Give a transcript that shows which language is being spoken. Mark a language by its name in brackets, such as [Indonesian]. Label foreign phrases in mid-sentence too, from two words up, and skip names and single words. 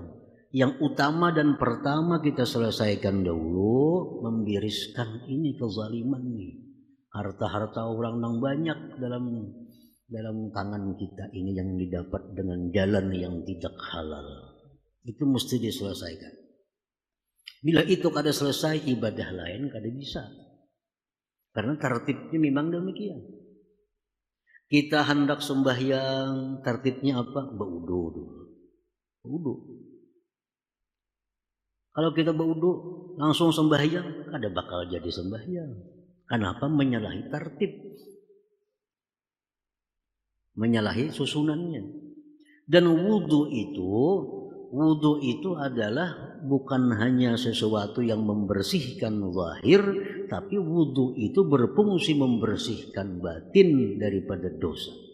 [Indonesian] Yang utama dan pertama kita selesaikan dahulu, membiriskan ini kezaliman nih. Harta-harta orang yang banyak dalam tangan kita ini yang didapat dengan jalan yang tidak halal. Itu mesti diselesaikan. [Banjar] Bila itu kada selesai, ibadah lain kada bisa. [Indonesian] Karena tertibnya memang demikian. Kita hendak sembahyang, tertibnya apa? [Banjar] Baudu dulu. Wudu. Kalau kita baudu langsung sembahyang, kada bakal jadi sembahyang. [Indonesian] Kenapa? Menyalahi tertib. menyalahi susunannya. Dan wudhu itu adalah bukan hanya sesuatu yang membersihkan zahir, tapi wudhu itu berfungsi membersihkan batin daripada dosa.